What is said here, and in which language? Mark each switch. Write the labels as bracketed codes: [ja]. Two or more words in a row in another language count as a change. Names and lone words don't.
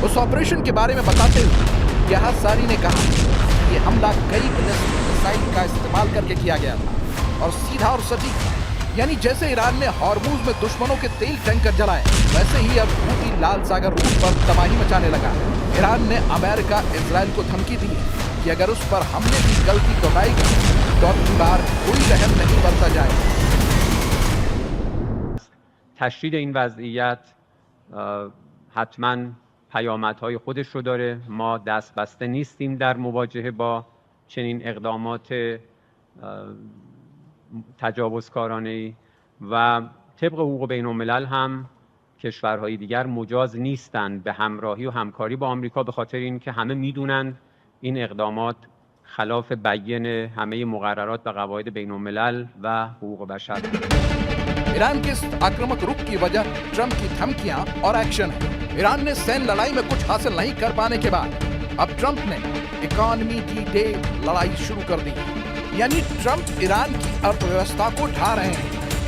[hi] उस ऑपरेशन के बारे में बताते हुए यह सारी ने कहा कि ये हमला कई [en] ballistic missile [hi] का इस्तेमाल करके किया गया था और सीधा और सटीक, यानी जैसे ईरान ने हॉर्मुज़ में दुश्मनों के तेल टैंकर जलाए, वैसे ही अब हूती लाल सागर रूट पर तबाही मचाने लगा। ईरान ने अमेरिका, इजराइल को धमकी दी है कि अगर उस पर हमले की गलती दोहराएगी तो अब की बार कोई रहम नहीं बरता जाएगा। [fa] تشدید این وضعیت حتما پیامدهای خودش رو داره. ما دست بسته نیستیم در مواجهه با چنین اقدامات تجاوزکارانه‌ای و طبق حقوق بین‌الملل هم کشورهای دیگر مجاز نیستند به همراهی و همکاری با آمریکا، به خاطر اینکه همه میدونن این اقدامات خلاف بیان همه مقررات و قواعد بین‌الملل و حقوق بشر. [hi] ईरान के इस आक्रामक रुख की वजह ट्रंप की धमकियां और एक्शन है। ईरान ने सैन्य लड़ाई में कुछ हासिल नहीं कर पाने के बाद अब ट्रंप ने [en] economy D-Day [hi] लड़ाई शुरू कर दी, यानी ट्रंप ईरान की अर्थव्यवस्था को ढा रहे हैं।